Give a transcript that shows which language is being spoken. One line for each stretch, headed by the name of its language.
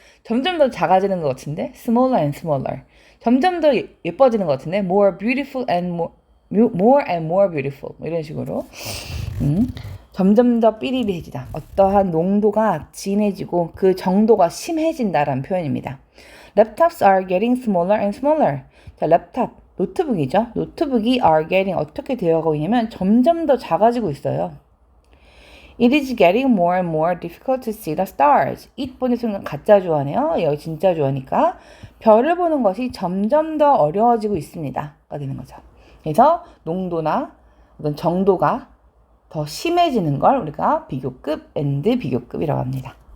Korean: 점점 더 작아지는 것 같은데
English: smaller and smaller.
Korean: 점점 더 예뻐지는 것 같은데
English: more beautiful and more beautiful.
Korean: 이런 식으로 점점 더 삐리리해지다. 어떠한 농도가 진해지고 그 정도가 심해진다라는 표현입니다.
English: Laptops are getting smaller and smaller.
Korean: 자, 랩탑, 노트북이죠. 노트북이
English: are getting
Korean: 어떻게 되어가고 있냐면 점점 더 작아지고 있어요.
English: It is getting more and more difficult to see the stars.
Korean: it 보는 순간 가짜 주어네요. 여기 진짜 주어니까 별을 보는 것이 점점 더 어려워지고 있습니다.가 되는 거죠. 그래서 농도나 어떤 정도가 더 심해지는 걸 우리가 비교급 and 비교급이라고 합니다.